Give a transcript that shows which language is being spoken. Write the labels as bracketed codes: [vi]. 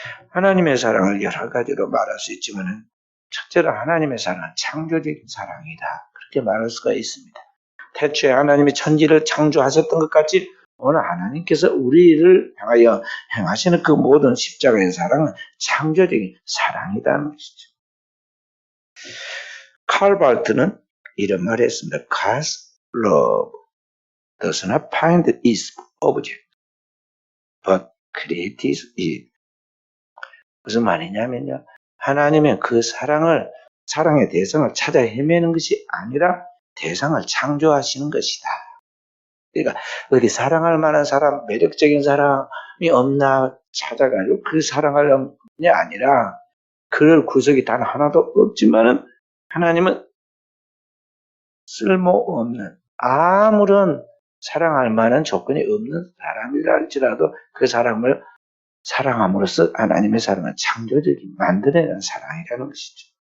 [ko] 하나님의 사랑을 여러 가지로 말할 수 있지만 첫째로 하나님의 사랑은 창조적인 사랑이다, 그렇게 말할 수가 있습니다. 태초에 하나님이 천지를 창조하셨던 것 같이 오늘 하나님께서 우리를 향하여 행하시는 그 모든 십자가의 사랑은 창조적인 사랑이라는 것이죠. 칼 발트는 이런 말을 했습니다. [en] God's love does not find its object, but creates it. [ko] 무슨 말이냐면요. 하나님은 그 사랑의 대상을 찾아 헤매는 것이 아니라 대상을 창조하시는 것이다. 그러니까 어디 사랑할 만한 사람, 매력적인 사람이 없나 찾아가지고 그 사랑하려는 게 아니라 그럴 구석이 단 하나도 없지만은 하나님은 쓸모없는 아무런 사랑할 만한 조건이 없는 사람이라 할지라도 그 사람을 사랑함으로써 하나님의 사랑은 창조적인 만들어내는 사랑이라는 것이죠.